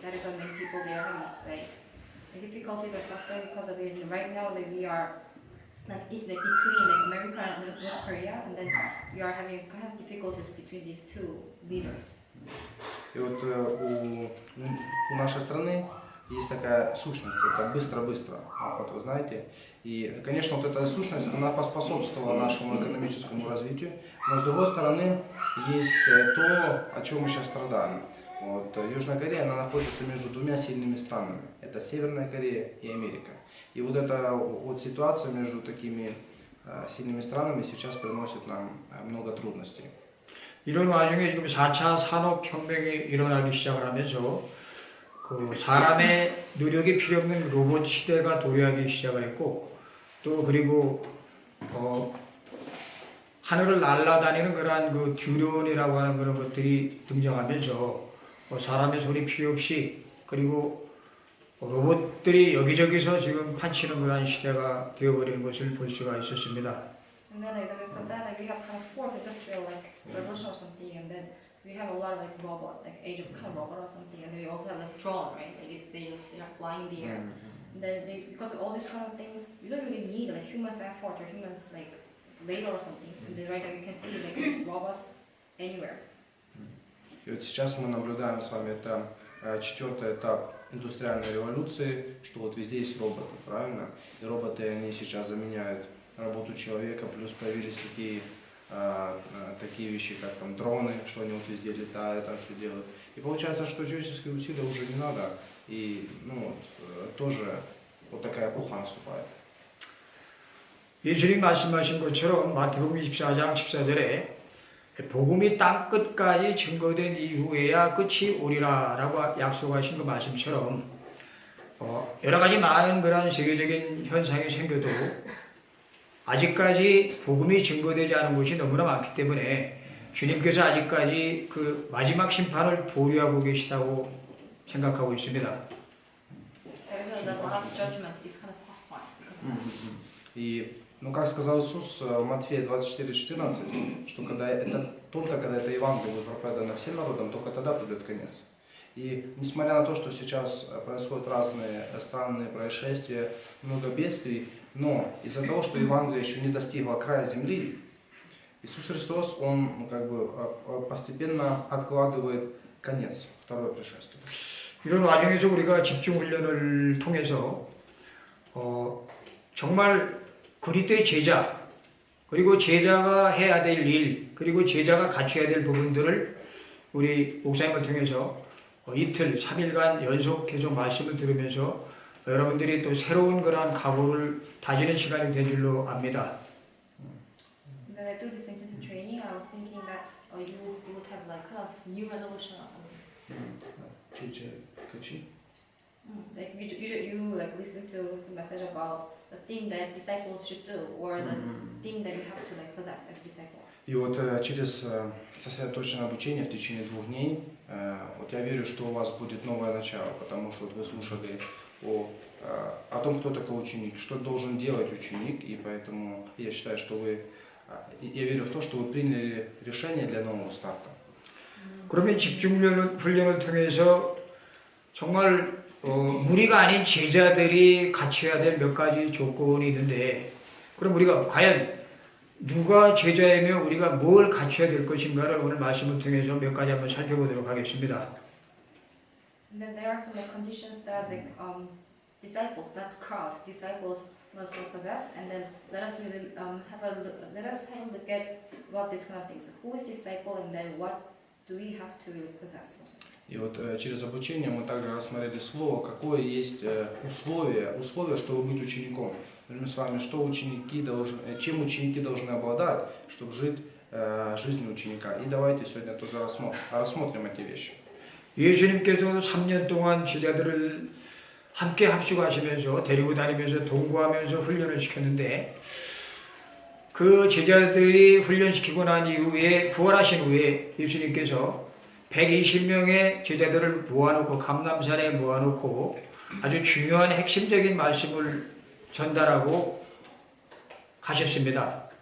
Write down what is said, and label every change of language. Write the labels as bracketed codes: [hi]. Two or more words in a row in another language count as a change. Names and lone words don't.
[en] That is why many people they are having like the difficulties or suffering because of it. And right now, that we are like between like America and North Korea, and then we are having kind of difficulties between these two leaders. [ru] И вот у нашей страны есть такая сущность, это быстро-быстро, вот вы знаете. И, конечно, вот эта сущность, она поспособствовала нашему экономическому развитию, но с другой стороны, есть то, о чем мы сейчас страдаем. Вот, Южная Корея, она находится между двумя сильными странами, это Северная Корея и Америка. И вот эта вот ситуация между такими сильными странами сейчас приносит нам много трудностей. [ko] 이런 와중에 지금 4차 산업혁명이 일어나기 시작을 하면서 그 사람의 노력이 필요 없는 로봇 시대가 도래하기 시작을 했고 또 그리고 하늘을 날아다니는 그러한 그 듀론이라고 하는 그런 것들이 등장하면서 사람의 손이 필요 없이 그리고 로봇들이 여기저기서 지금 판치는 그러한 시대가 되어버리는 것을 볼 수가 있었습니다. [en] And then like, the rest of that, like we have kind of fourth industrial like revolution or something, and then we have a lot of like robot, like age of kind of robot or something, and then we also have like drone, right? Like they are flying in the air. And then because of all these kind of things, you don't really need like humans effort or humans like labor or something. And then right now you can see like robots anywhere. [ru] И вот сейчас мы наблюдаем с вами это четвертый этап индустриальной революции, что вот везде есть роботы, правильно? И роботы, они сейчас заменяют работу человека, плюс появились такие вещи, как там дроны, что они вот везде летают, там все делают. И получается, что человеческие усилия уже не надо, и тоже вот такая эпоха наступает. [ko] 예수님 말씀하신 것처럼 마태복음 24장 14절에 복음이 땅 끝까지 증거된 이후에야 끝이 오리라 라고 약속하신 그 말씀처럼 여러 가지 많은 그런 세계적인 현상이 생겨도 아직까지 복음이 증거되지 않은 곳이 너무나 많기 때문에 주님께서 아직까지 그 마지막 심판을 보류하고 계시다고 생각하고 있습니다. [en] The last judgment is kind of postponed because of that. [ru] И, как сказал Иисус в Матфея 24:14, что только когда это Евангелие будет проповедано всем народам, только тогда придет конец. И несмотря на то, что сейчас происходят разные странные происшествия, много бедствий, но из-за того, что Евангелие еще не достигло края земли, Иисус Христос, Он постепенно откладывает конец, второе пришествие. [ko] 이런 와중에서 우리가 집중훈련을 통해서 정말 그리스도의 제자 그리고 제자가 해야 될 일 그리고 제자가 갖춰야 될 부분들을 우리 목사님을 통해서 이틀 3일간 연속 계속 말씀을 들으면서 여러분들이 또 새로운 그러한 각오를 다지는 시간이 된 줄로 압니다. [en] When I do this intensive training, I was thinking that you would have like kind of new resolution or something. Like you like listen to some message about the thing that disciples should do or the thing that you have to like possess as disciple. [ru] И вот через сосредоточенное обучение в течение 2 дней, вот я верю, что у вас будет новое начало, потому что вот вы слушали о том, кто такой ученик, что должен делать ученик, и поэтому я считаю, что я верю в то, что вы приняли решение для нового старта. [ko] 그러면 집중훈련을 통해서 정말 무리가 아닌 제자들이 갖춰야 될 몇 가지 조건이 있는데 그럼 우리가 과연 누가 제자이며 우리가 뭘 갖춰야 될 것인가를 오늘 말씀을 통해서 몇 가지 한번 살펴보도록 하겠습니다. [en] And then there are some like conditions that like disciples, that crowd, disciples must possess, and then let us really have a look at what these kind of things. Who is disciple, and then what do we have to really possess? [ru] И вот через обучение мы также рассмотрели слово, какое есть условие, чтобы быть учеником. Мы с вами, чем ученики должны обладать, чтобы жить жизнью ученика. И давайте сегодня тоже рассмотрим эти вещи. [ko] 예수님께서 3년 동안 제자들을 함께 합숙하시면서 데리고 다니면서 동거하면서 훈련을 시켰는데 그 제자들이 훈련시키고 난 이후에 부활하신 후에 예수님께서 120명의 제자들을 모아놓고 감람산에 모아놓고 아주 중요한 핵심적인 말씀을 전달하고 가셨습니다.